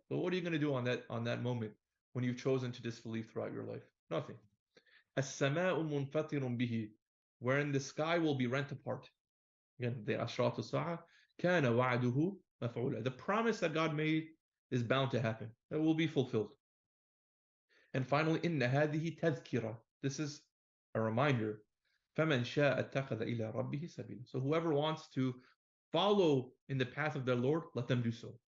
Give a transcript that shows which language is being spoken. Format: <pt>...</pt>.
<en>So what are you going to do on that moment when you've chosen to disbelieve throughout your life? Nothing.</en> <ar>السماء منفطر به,</ar> <en>wherein the sky will be rent apart. Again, the</en> <ar>أشراط الساعة كان وعده مفعولا. The promise that God made is bound to happen.</ar> <en>That will be fulfilled. And finally,</en> <ar>إن هذه تذكرة.</ar> <en>This is a reminder.</en> <ar>فَمَنْ شَاءَ اتَّخَذَ إِلَى رَبِّهِ سَبِيلًا.</ar> <en>So whoever wants to follow in the path of their Lord, let them do so.</en>